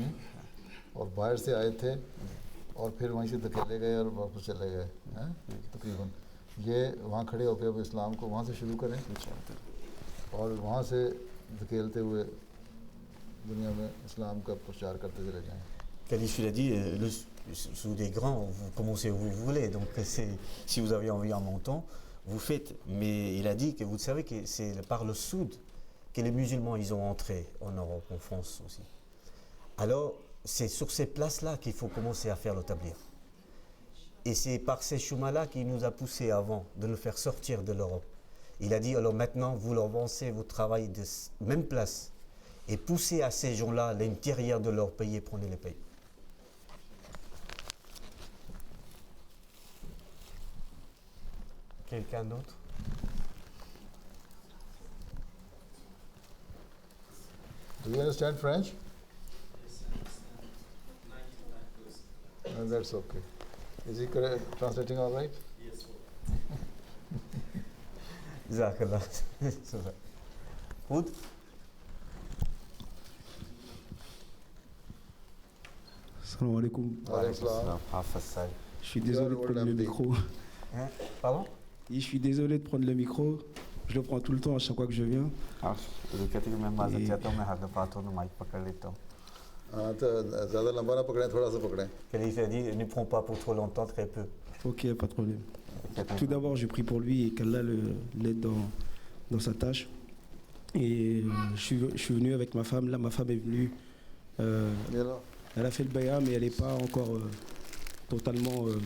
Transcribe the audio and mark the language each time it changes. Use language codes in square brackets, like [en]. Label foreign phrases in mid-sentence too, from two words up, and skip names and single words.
[ur] اور باہر سے آئے تھے اور پھر وہیں سے دھکیلے گئے اور واپس چلے گئے ہیں تقریباً. یہ وہاں کھڑے ہو کر اب اسلام کو وہاں سے شروع کریں اور وہاں سے دھکیلتے ہوئے دنیا میں اسلام کا پرچار کرتے چلے جائیں. [fr] Khalif a dit, le Souд est grand, vous commencez où vous voulez, donc si vous avez envie en montant, vous faites. Mais il a dit que vous savez que c'est par le Souд que les musulmans ils ont entré en Europe, en France aussi. Alors c'est sur ces places-là qu'il faut commencer à faire le tabligh. Et c'est par ces chemins-là qui nous a poussé avant de nous faire sortir de l'Europe. Il a dit, alors maintenant, vous avancez votre travail de même place et poussez à ces gens-là à l'intérieur de leur pays et prenez les pays. Quelqu'un d'autre? [en] Do you understand French? That's okay. Is he translating all right? Yes. Jazakallah. Good. [ar] سلام عليكم. [fr] Je suis désolé de prendre le micro. Hein? Pardon? Je suis désolé de prendre le micro. Je le prends tout le temps à chaque fois que je viens. [ur] زیادہ لمبا نہ پکڑیں، تھوڑا سا پکڑیں. [fr] Khalif a dit, ne prends pas pour trop longtemps, très peu. Ok, pas de problème. Tout d'abord, je prie pour lui et qu'Allah l'aide dans sa tâche. Et je suis venu avec ma femme. Là, ma femme est venue Elle a fait le bay'a, mais elle n'est pas encore totalement...